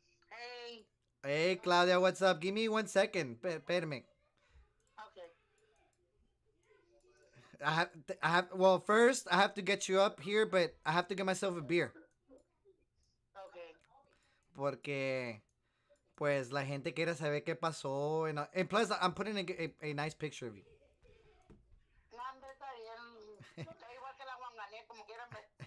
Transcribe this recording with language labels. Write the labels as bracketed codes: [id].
[en] Hey. Hey, Claudia, what's up? Give me 1 second. [es] Espérame. [en] Okay. Well, first, I have to get you up here, but I have to get myself a beer. Okay. [es] Porque, pues, la gente quiere saber qué pasó. [en] And plus, I'm putting a nice picture of you. [es] No, hombre, está bien. Está igual que la Juanganet, como quieran ver.